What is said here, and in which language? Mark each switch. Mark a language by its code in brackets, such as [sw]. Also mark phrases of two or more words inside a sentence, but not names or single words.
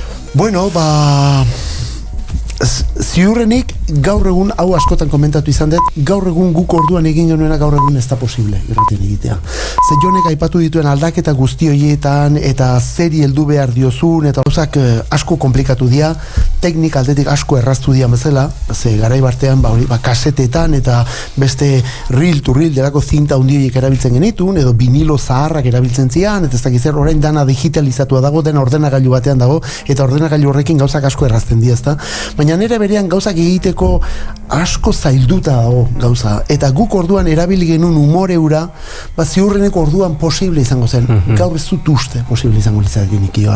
[eu] Bueno, ziurrenik gaur egun, hau askotan komentatu izan dut, gaur egun guk orduan egin genuena gaur egun ez da posible irratien egitea. Ze Jonek aipatu dituen aldaketa guzti horietan, eta zeri heldu behar diozun, eta gauzak asko komplikatu dira, teknik aldetik asko erraztu dira bezala, ze garai bartean, kasetetan, eta beste [en] reel to reel [eu] delako zinta hundioiek erabiltzen genitun, edo vinilo zaharrak erabiltzen zian, eta ez dakiz orain dana digitalizatua dago, dena ordenagailu batean dago, eta ordenagailu horrekin gauzak asko errazten dira, ezta? Baina nire berean gauzak egiteko asko zailduta dago gauza, eta guk orduan erabili genuen umore ura, ziurreneko orduan posible izango zen, gaur ez dut uste posible izango litzatekin ikior.